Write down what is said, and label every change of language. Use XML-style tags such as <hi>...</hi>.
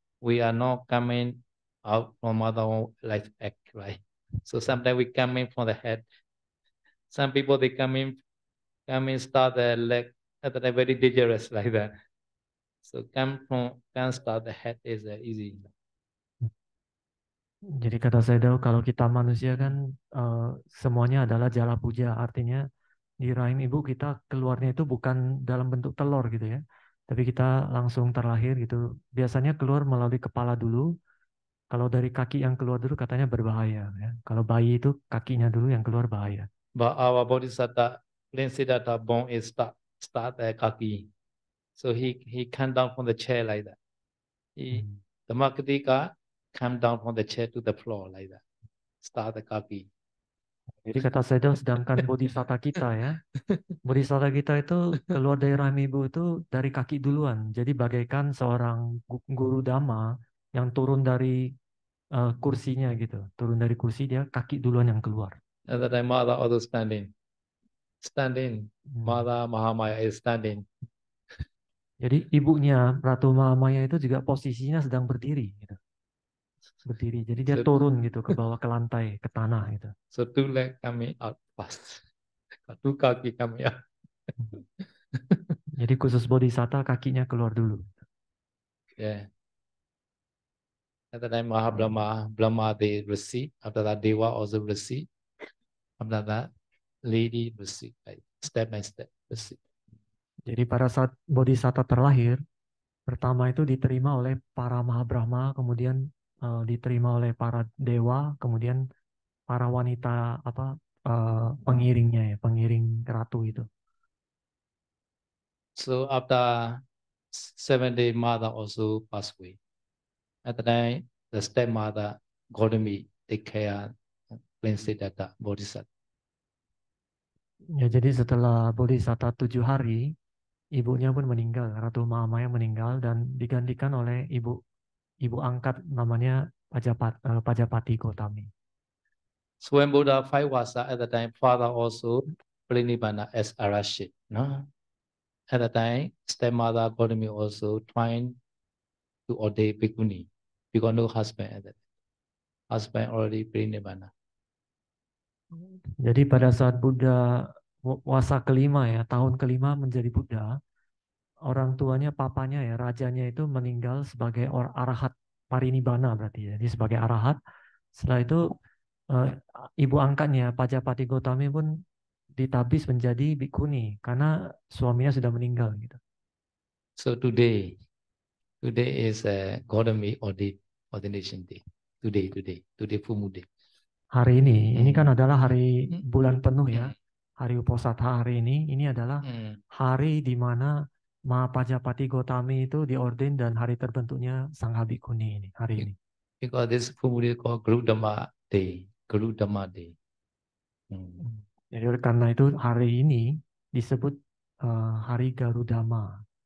<en>We are not coming out from mother womb like egg, right? So sometimes we coming from the head. Some people they come in start the leg at the very dangerous like that. So can start the head is easy.</en> <id>Jadi kata saya kalau kita manusia kan semuanya adalah Jala Puja, artinya di rahim ibu kita keluarnya itu bukan dalam bentuk telur gitu ya, tapi kita langsung terlahir gitu. Biasanya keluar melalui kepala dulu. Kalau dari kaki yang keluar dulu katanya berbahaya ya. Kalau bayi itu kakinya dulu yang keluar bahaya.</id> <en>But our Bodhisattva, Prince Siddhartha born is start at kaki. So he came down from the chair like that. Dhammakatika came down from the chair to the floor like that. Start at kaki.</en> <id>Jadi kata saya sedangkan bodhisatta kita ya, bodhisatta kita itu keluar dari rahim ibu itu dari kaki duluan. Jadi bagaikan seorang guru dhamma yang turun dari kursinya gitu. Turun dari kursi dia kaki duluan yang keluar.</id> <en>At that time, Mother also standing. Mother Mahamaya is standing.</en> <id>Jadi ibunya Ratu Mahamaya itu juga posisinya sedang berdiri gitu. Berdiri. Jadi dia turun gitu ke bawah ke lantai, ke tanah gitu.</id> <en>So two legs coming out fast. Two kaki coming out.</en> <id>Jadi khusus bodhisatta kakinya keluar dulu.</id> <en>Yeah. At that time, Brahma they receive. After that, Deva also receive. After that, lady receive. Like step by step receive.</en> <id>Jadi pada saat bodhisatta terlahir, pertama itu diterima oleh para Mahabrahma, kemudian diterima oleh para dewa, kemudian para wanita pengiringnya ya, pengiring ratu itu.</id> <en>So after 7 days, mother also passed away. At the time, the stepmother Gautami take care Prince Siddhartha Bodhisattva.</en> <id>Ya, jadi setelah bodhisatta 7 hari, ibunya pun meninggal, Ratu Mahamaya meninggal dan digantikan oleh ibu angkat namanya Pajapati Gautami.</id> <en>So when Buddha 5 Vasa at the time, father also Pranibana as Arashit. No? At the time, stepmother Gautami also trying to ordain bhikkhuni because no husband at that time. Husband already Pranibana.</en> <id>Jadi pada saat Buddha wasa kelima ya, tahun kelima menjadi Buddha, orang tuanya, papanya ya, rajanya itu meninggal sebagai arahat parinibbana berarti ya. Jadi sebagai arahat. Setelah itu ibu angkatnya Pajapati Gautami pun ditabis menjadi bhikkhuni karena suaminya sudah meninggal gitu.</id> <en>So today is Gautami ordination day. Today full moon day.</en> <id>Hari ini kan adalah hari bulan penuh ya, hari Uposatha hari ini adalah hari di mana Mahapajapati Gautami itu diorden dan hari terbentuknya Sangha Bhikkhuni ini, hari ini.</id> <en>Because this full moon day called Guru Dhamma Day. Guru Dhamma Day.</en> <id>Jadi karena itu hari ini disebut hari Garudama.</id>